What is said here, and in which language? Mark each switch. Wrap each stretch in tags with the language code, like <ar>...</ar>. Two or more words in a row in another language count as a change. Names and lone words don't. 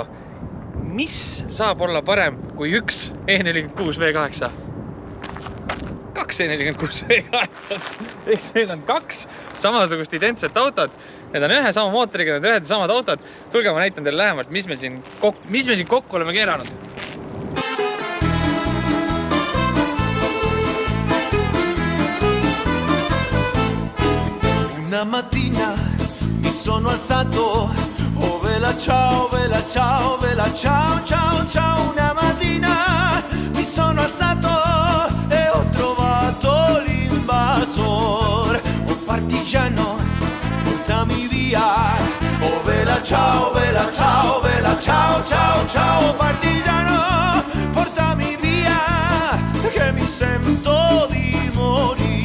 <et>Mis saab olla parem kui üks E46 V8? Kaks E46 V8. Eks meil on kaks samasugust identset autot. Need on ühe sama mootoriga, need ühed samad autod. Tulge, ma näitan teile lähemalt, mis me siin kokku oleme keeranud.</et> <it>Una mattina mi sono alzato, oh vela ciao, vela ciao, vela ciao, ciao, ciao. Una mattina mi sono alzato e ho trovato l'invasor, oh partigiano, portami via, oh vela ciao, vela ciao, vela ciao, ciao, ciao, partigiano, portami via, che mi sento di morire.</it>